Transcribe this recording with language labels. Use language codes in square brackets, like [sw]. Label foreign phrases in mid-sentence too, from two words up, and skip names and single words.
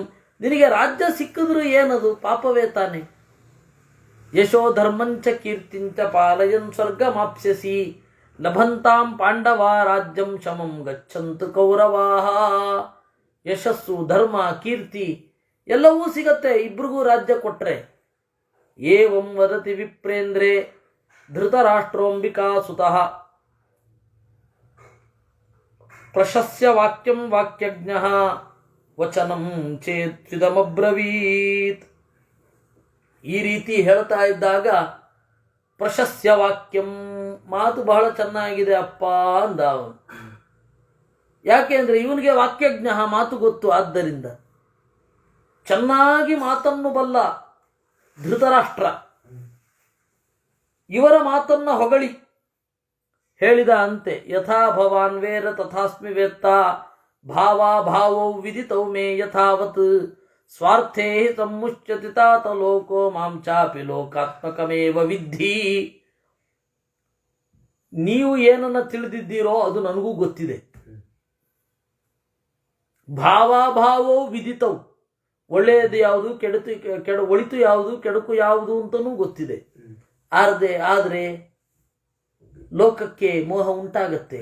[kn] ನಿನಗೆ ರಾಜ್ಯ ಸಿಕ್ಕಿದ್ರು ಏನದು? ಪಾಪವೇ ತಾನೆ. [sa] ಯಶೋ ಧರ್ಮಂಚ ಕೀರ್ತಿಂಚ ಪಾಲಯನ್ ಸ್ವರ್ಗಮಾಪ್ಸ್ಯಸಿ ಲಭಂತಾಂ ಪಾಂಡವ ರಾಜ್ಯಂ ಶಮಂ ಗಚ್ಚಂತು ಕೌರವಾಹ. [kn] ಯಶಸ್ಸು, ಧರ್ಮ, ಕೀರ್ತಿ ಎಲ್ಲವೂ ಸಿಗತ್ತೆ ಇಬ್ರಿಗೂ ರಾಜ್ಯ ಕೊಟ್ರೆ. [sa] ಏವಂ ವದತಿ ವಿಪ್ರೇಂದ್ರೇ ಧೃತರಾಷ್ಟ್ರೋಂಬಿಕಾ ಸುತಃ ಪ್ರಶಸ್ಯ ವಾಕ್ಯಂ ವಾಕ್ಯಜ್ಞಃ ವಚನಂ ಚೇತ್ವಿದಮಬ್ರವೀತ್. [kn] ಈ ರೀತಿ ಹೇಳ್ತಾ ಇದ್ದಾಗ [sa] ಪ್ರಶಸ್ಯ ವಾಕ್ಯಂ, [kn] ಮಾತು ಬಹಳ ಚೆನ್ನಾಗಿದೆ ಅಪ್ಪ ಅಂದ ಅವನು. ಯಾಕೆ ಅಂದರೆ ಇವನಿಗೆ ವಾಕ್ಯಜ್ಞ, ಮಾತು ಗೊತ್ತು. ಆದ್ದರಿಂದ ಚೆನ್ನಾಗಿ ಮಾತನ್ನು ಬಲ್ಲ ಧೃತರಾಷ್ಟ್ರ ಇವರ ಮಾತನ್ನು ಹೊಗಳಿ ಹೇಳಿದ ಅಂತೆ [sa] ಯಥಾ ಭವಾನ್ ವೇರ ತಥಾಸ್ಮಿ ವೇತ್ತ ಭಾವಾಭಾವೌ ವಿದಿತೌ ಮೇ ಯಥಾವತ್ ಸ್ವಾರ್ಥೇ ಸಂಮುಚ್ಯತಿ ತಾತ ಲೋಕೋ ಮಾಂ ಚಾಪಿ ಲೋಕಾತ್ಮಕಮೇವ ವಿದ್ಧಿ. [kn] ನೀವು ಏನನ್ನ ತಿಳಿದಿದ್ದೀರೋ ಅದು ನನಗೂ ಗೊತ್ತಿದೆ. [sa] ಭಾವಾಭಾವೋ ವಿದಿತವು, [kn] ಒಳ್ಳೆಯದು ಯಾವುದು ಒಳಿತು ಯಾವುದು ಕೆಡುಕು ಯಾವುದು ಅಂತನೂ ಗೊತ್ತಿದೆ. ಆದರೆ ಲೋಕಕ್ಕೆ ಮೋಹ ಉಂಟಾಗತ್ತೆ.